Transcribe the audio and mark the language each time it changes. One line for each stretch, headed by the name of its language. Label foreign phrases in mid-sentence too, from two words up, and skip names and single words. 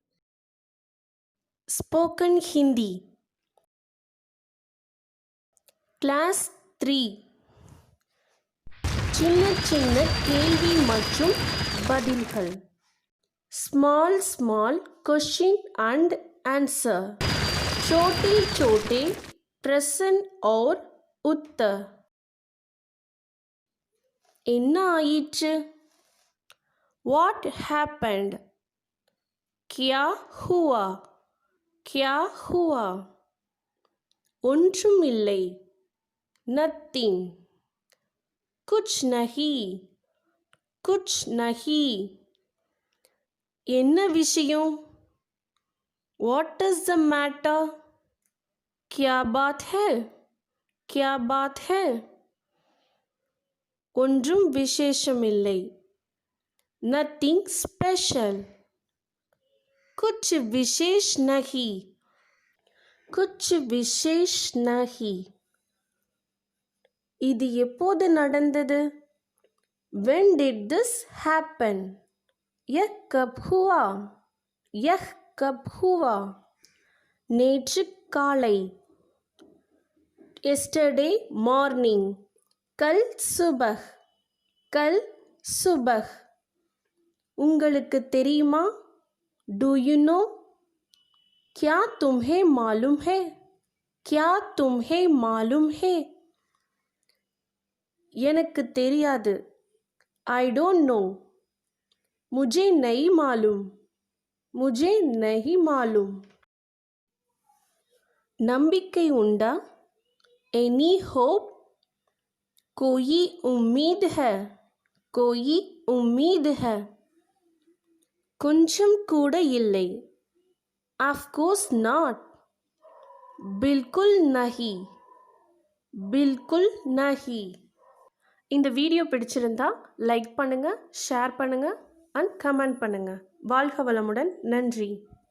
English: spoken Hindi class
Tamil: 3 சின்ன சின்ன கேள்வி மற்றும் பதில்கள்.
English: small small question and answer,
Hindi: छोटे छोटे प्रश्न और उत्तर.
Tamil: என்ன ஆயிற்று?
English: What happened?
Hindi: क्या हुआ? क्या हुआ?
Tamil: ஒன்றும் இல்லை.
English: Nothing.
Hindi: कुछ नहीं. कुछ नहीं.
Tamil: என்ன விஷயம்?
English: What is the matter?
Hindi: क्या बात है? क्या बात है?
Tamil: ஒன்றும் விசேஷமில்லை.
English: Nothing special.
Hindi: कुछ विशेष नहीं. कुछ विशेष नहीं.
Tamil: இது எப்போது நடந்தது?
English: When did this happen?
Hindi: यह कब हुआ? यह कब हुआ?
Tamil: நேற்று காலை.
English: yesterday morning.
Hindi: कल सुबह. कल सुबह.
Tamil: உங்களுக்கு தெரியுமா?
English: Do you know?
Hindi: क्या तुम्हें मालूम है? क्या तुम्हें मालूम है?
Tamil: எனக்கு தெரியாது.
English: I don't know.
Hindi: मुझे नहीं मालूम. मुझे नहीं मालूम.
Tamil: நம்பிக்கை உண்டா?
English: Any hope?
Hindi: कोई उम्मीद है. कोई उम्मीद है.
Tamil: கொஞ்சம் கூட இல்லை.
English: Of course not.
Hindi: बिल्कुल नहीं. बिल्कुल नहीं.
Tamil: இந்த வீடியோ பிடிச்சிருந்தா லைக் பண்ணுங்க, ஷேர் பண்ணுங்க
English: and comment
Tamil: பண்ணுங்க. வாழ்க வளமுடன். நன்றி.